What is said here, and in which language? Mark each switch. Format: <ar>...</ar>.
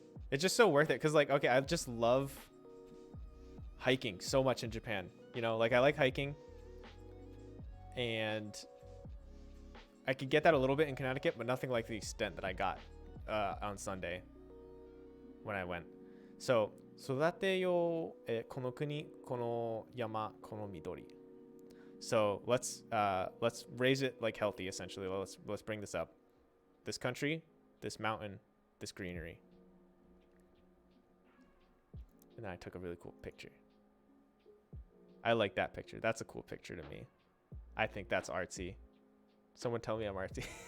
<en>It's just so worth it because, like, okay, I just love hiking so much in Japan. You know, like I like hiking, and I could get that a little bit in Connecticut, but nothing like the extent that I got on Sunday when I went. So,</en> <ja>育てようこの国この山この緑.</ja> <en>So let's raise it like healthy, essentially. Let's bring this up. This country, this mountain, this greenery. And then I took a really cool picture. I like that picture. That's a cool picture to me. I think that's artsy. Someone tell me I'm artsy.</en>